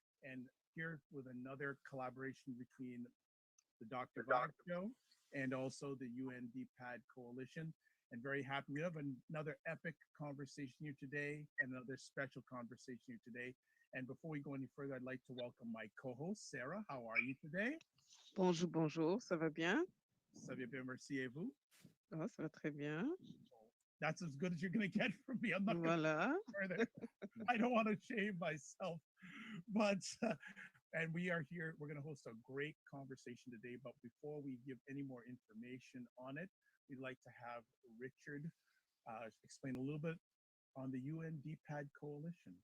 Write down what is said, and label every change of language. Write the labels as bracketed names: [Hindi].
[English] And here with another collaboration between the Dr. Vibe Show and also the UNDPAD Coalition. And very happy. We have another epic conversation here today and another special conversation here today. And before we go any further, I'd like to welcome my co-host, Sarah. How are you today? [French] Bonjour, bonjour, ça va bien? Ça va bien, merci, et vous? Oh, ça va très bien. [English] That's as good as you're going to get from me. I'm not [French] Voilà. [English] going further. I don't want to shame myself, but and we are here. We're going to host a great conversation today. But before we give any more information on it, we'd like to have Richard explain a little bit on the UNDPAD Coalition.